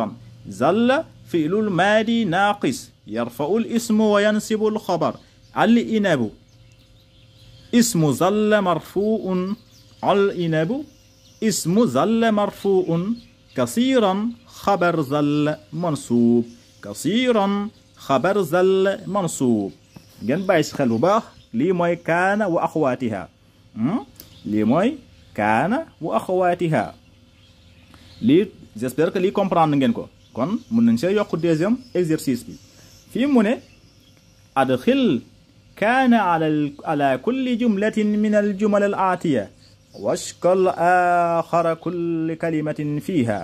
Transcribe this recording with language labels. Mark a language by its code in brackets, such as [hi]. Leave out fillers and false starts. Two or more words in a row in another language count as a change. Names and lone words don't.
[ar] زل فعل الماضي ناقص يرفع الاسم وينصب الخبر. العنب اسم زل مرفوع. العنب اسم زل مرفوع. كثيرا خبر زل منصوب. كثيرا خبر زل منصوب. [wo] ngeen bàyyi si xel bu baax lii mooy [ar] كان وأخواتها. [wo] lii mooy [ar] كان وأخواتها. [wo] lii [fr] j'espère que [wo] lii comprendre ngeen ko. kon mun nañ see yokk [fr] deuxième exercice [wo] bi. fii mu ne [ar] ادخل كان على كل جملة من الجمل الآتية واشكل آخر كل كلمة فيها.